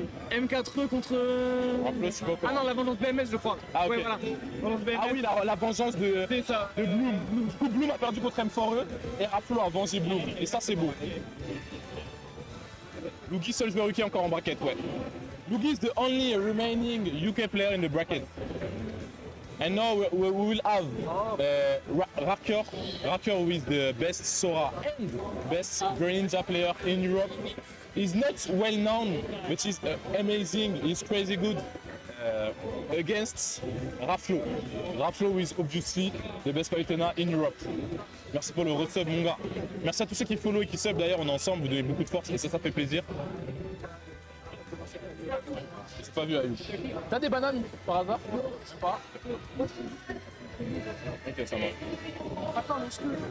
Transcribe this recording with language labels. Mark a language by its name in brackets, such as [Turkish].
[French] M4E contre. Raflo, je sais pas quoi. Ah non, la vengeance BMS, je crois. Ah, ok. Ouais, voilà. Vengeance BMS. Ah oui, la vengeance de C'est ça. Bloom. Du coup, Bloom a perdu contre M4E et Raflo a vengé Bloom. Et ça, c'est beau. Lugi, seul joueur UK encore en bracket, ouais. [English] Lugi is the only remaining UK player in the bracket. And now we will have Raker with the best Sora and best Greninja player in Europe. He's not well known, but he's amazing. He's crazy good against Raflo. Raflo is obviously the best Pythona in Europe. [French] Merci pour le resub, mon gars. Merci à tous ceux qui follow et qui sub. D'ailleurs, on est ensemble, vous donnez beaucoup de force et ça fait plaisir. J'ai pas vu à lui. T'as des bananes par hasard? Je sais pas. Ok, ça marche. Attends, est-ce que.